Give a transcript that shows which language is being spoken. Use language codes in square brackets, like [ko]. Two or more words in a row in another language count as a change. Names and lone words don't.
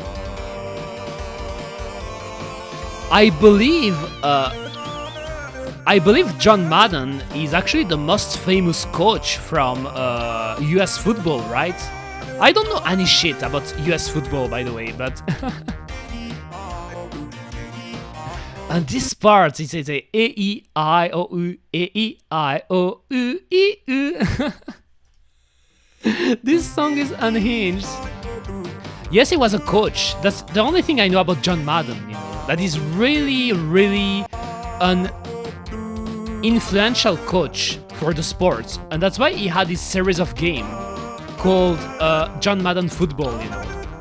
[en] I believe John Madden is actually the most famous coach from US football, right? I don't know any shit about US football, by the way, but... And this part, it says E-E-I-O-U, E-E-I-O-U-E-U. This song is unhinged. Yes, he was a coach. That's the only thing I know about John Madden, you know. That is really, really an influential coach for the sports. And that's why he had this series of games called John Madden Football, you know.